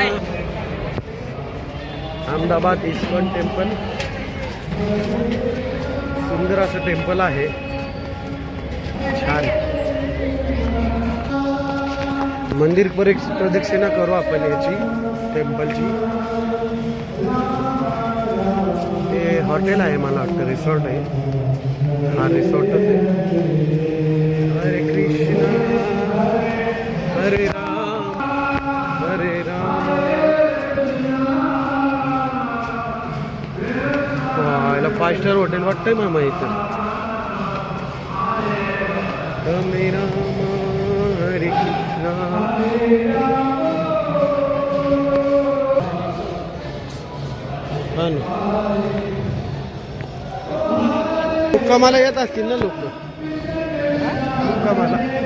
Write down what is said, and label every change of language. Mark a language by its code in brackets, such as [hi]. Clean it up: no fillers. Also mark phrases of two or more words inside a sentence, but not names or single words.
[mr] अहमदाबाद इस्कॉन टेम्पल सुंदर असं टेम्पल आहे, छान. मंदिर प्रदक्षिणा करू आपण याची टेम्पलची. ते हॉटेल आहे मला वाटतं, रिसॉर्ट आहे. हा रिसॉर्टच आहे. हरे कृष्ण हरे राम हरे राम. याला 5 [en] star hotel [mr] वाटतंय मामा इथं. हरे राम हरे कृष्ण. हा ना. मुक्कामाला येत असतील ना लोक मुक्कामाला.